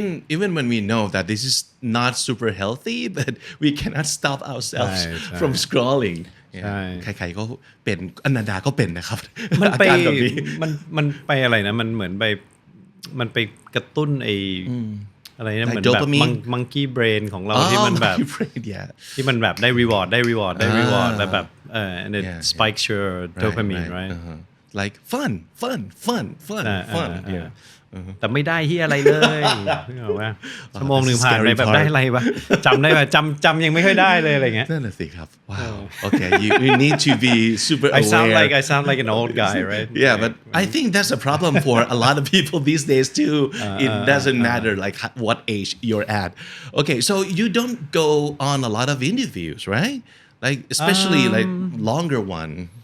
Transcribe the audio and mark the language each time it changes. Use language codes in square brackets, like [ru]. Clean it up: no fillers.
[en] even when we know that this is not super healthy but we cannot stop ourselves [th] ใช่ [en] from scrolling [th] ใช่ ใครๆก็เป็นอนันดาก็เป็นนะครับ มันไป อาการแบบนี้ มันไปอะไรนะมันเหมือนไปมันไปกระตุ้นไออะไรนะเหมือนแบบ [en] dopamine [th] มังกี้เบรนของเราที่มันแบบ [en] my brain yeah [th] ที่มันแบบได้ [en] reward [th] แล้วแบบ [en] and it spikes your dopamine right like fun yeah [th] แต่ไม่ได้ที่อะไรเลยนึกออกไหมชั่วโมงหนึ่งผ่านไปแบบได้อะไรวะจำได้ป่ะจำยังไม่ค่อยได้เลยอะไรเงี้ย นั่นแหละสิครับ [en] wow okay you need to be super I aware sound like an old guy right yeah but I think that's a problem for a lot of people these days too it doesn't matter like what age you're at okay so you don't go on a lot of interviews right like especially like longer one